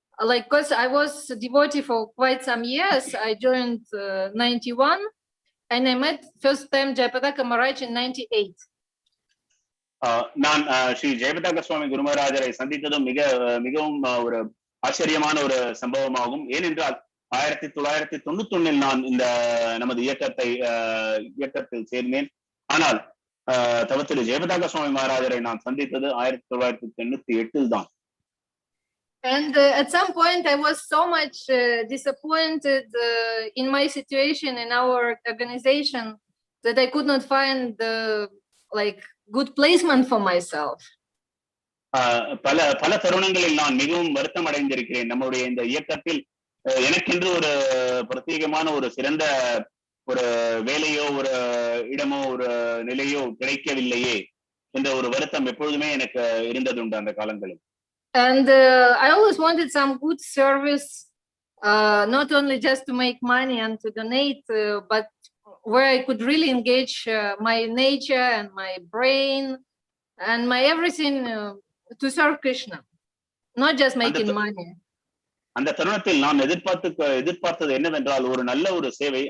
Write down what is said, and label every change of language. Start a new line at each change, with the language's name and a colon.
English: Like, because I was a devotee for quite some years. I joined 91, and I met first time Jayapataka Maharaj in 98.
Tamil: நான் ஸ்ரீ ஜெயபதாக சுவாமி குருமராஜரை சந்தித்ததும் மிகவும் ஒரு ஆச்சரியமான ஒரு சம்பவமாகும். ஏனென்றால் 1991 நான் இந்த நமது இயக்கத்தில் சேர்ந்தேன். ஆனால் தவத்திரு ஜெயபதாக சுவாமி மகாராஜரை நான் சந்தித்தது 1998 தான்.
English: And at some point I was so much disappointed in my situation in our organization that I could not find like good placement for myself.
Tamil: பல தருணங்களில் நான் மிகவும் வருத்தம் அடைந்திருக்கிறேன். நம்முடைய இந்த இயக்கத்தில் எனக்கென்று ஒரு பிரத்யேகமான ஒரு சிறந்த ஒரு வேலையோ ஒரு இடமோ ஒரு நிலையோ கிடைக்கவில்லையே என்ற ஒரு வருத்தம் எப்பொழுதுமே எனக்கு இருந்ததுண்டு அந்த காலங்களில்.
English: And I always wanted some good service, not only just to make money and to donate, but where I could really engage my nature and my brain and my everything to serve Krishna, not just making money.
Tamil: அந்த தருணத்தில் நான் எதிர்பார்த்தது என்னவென்றால் ஒரு நல்ல ஒரு சேவை.